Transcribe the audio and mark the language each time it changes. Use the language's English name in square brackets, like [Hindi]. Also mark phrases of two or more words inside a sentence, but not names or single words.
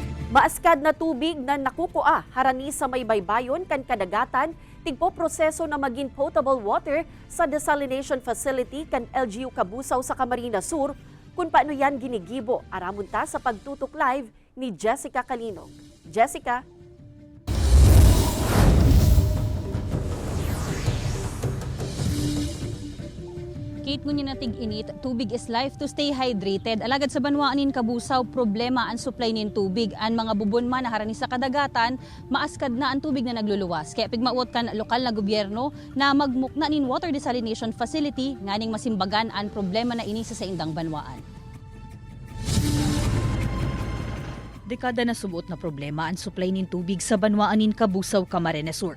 [Bikol] Maaskad na tubig na nakukua harani sa may baybayon kan kadagatan tigpo proseso na maging [English] potable water [Bikol] sa desalination facility kan LGU Kabusaw sa Camarines Sur kung paano yan ginigibo aramon ta sa pagtutok live ni Jessica Calinog. Jessica. Kate mo niya natig init, tubig [English] is life to stay hydrated. [Bikol] Alagad sa banwaanin Kabusaw, problema ang supply nin tubig. Ang mga bubon man na harani sa kadagatan, maaskad na ang tubig na nagluluwas. Kaya pigmaot kan lokal na gobyerno na magmukna nin [English] water desalination facility [Bikol] nganing masimbagan ang problema na ini sa indang banwaan. Dekada na subuot na problema ang supply nin tubig sa banwaanin Kabusaw, Camarines Sur.